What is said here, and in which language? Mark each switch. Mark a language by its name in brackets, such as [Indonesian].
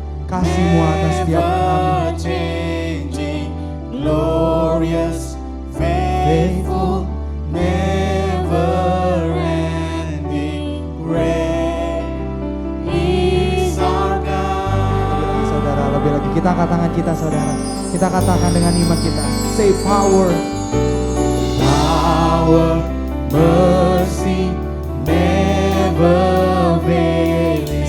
[Indonesian] Kasih-Mu atas setiap kami. [English] never changing, glorious, faithful, never ending, great is our God. [Indonesian] Saudara, lebih lagi kita angkat tangan kita saudara. Kita katakan dengan iman kita. [English] Say power. Power, mercy, never failing,